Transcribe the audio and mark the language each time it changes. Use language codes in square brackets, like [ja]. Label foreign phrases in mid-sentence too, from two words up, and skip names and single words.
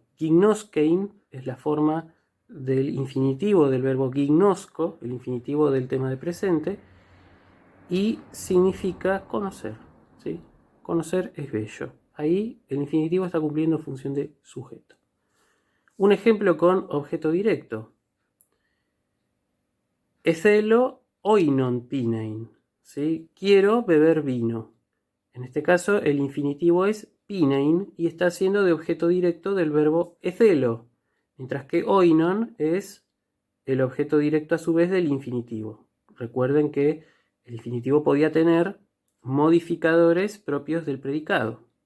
[es] Gignoskein es la forma del infinitivo del verbo gignosko, el infinitivo del tema de presente, y significa conocer, ¿sí? Conocer es bello. Ahí el infinitivo está cumpliendo función de sujeto. Un ejemplo con objeto directo. [el] ἐθέλω οἶνον πίνειν, [es] ¿sí? Quiero beber vino. En este caso el infinitivo es pinein y está siendo de objeto directo del verbo ethelo, mientras que oinon es el objeto directo a su vez del infinitivo. Recuerden que el infinitivo podía tener modificadores propios del predicado.